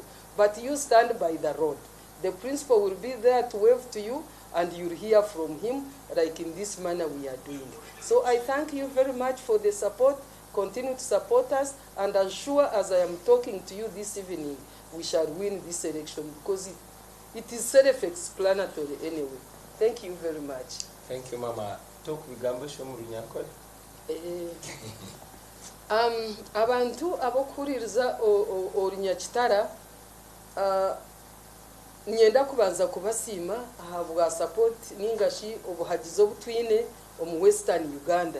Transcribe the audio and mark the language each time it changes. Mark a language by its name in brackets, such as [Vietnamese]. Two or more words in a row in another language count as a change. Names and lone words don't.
[English] But you stand by the road. The principal will be there to wave to you, and you'll hear from him, like in this manner we are doing. So I thank you very much for the support. Continue to support us, and as sure as I am talking to you this evening, we shall win this election, because it is self-explanatory anyway. Thank you very much. Thank you, Mama. Talk with Gambo Shomurunyankole. [Nyankole] Abantu abokuririza Orunyakitara, nyenda kubanza kubasima ahabwa support ningashi obuhagizo butwine omu Western Uganda.